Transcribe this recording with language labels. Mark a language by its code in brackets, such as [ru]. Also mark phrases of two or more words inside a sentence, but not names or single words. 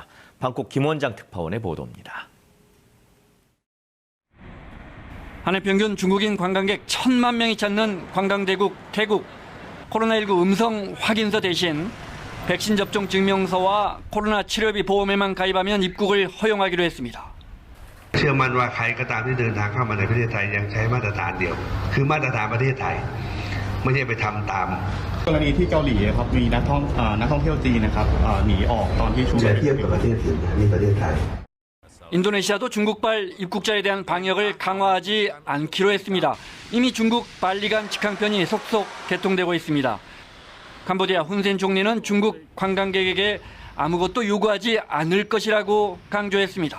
[ko] 방콕 김원장 특파원의 보도입니다. 한 해 평균 중국인 관광객 1,000만 명이 찾는 관광대국 태국. 코로나19 음성 확인서 대신 백신 접종 증명서와 코로나 치료비 보험에만 가입하면 입국을 허용하기로 했습니다. [th] เชื่อมั่นว่าใครก็ตามที่เดินทางเข้ามาในประเทศไทยยังใช้มาตรฐานเดียวคือมาตรฐานประเทศไทยไม่ใช่ไปทำตามกรณีที่เกาหลีครับมีนักท่องเที่ยวจีนนะครับหนีออกตอนที่ช่วงเทียบกับประเทศอื่นนี่ประเทศไทย [ko] 인도네시아도 중국발 입국자에 대한 방역을 강화하지 않기로 했습니다. 이미 중국 발리간 직항편이 속속 개통되고 있습니다. 캄보디아 훈센 총리는 중국 관광객에게 아무것도 요구하지 않을 것이라고 강조했습니다.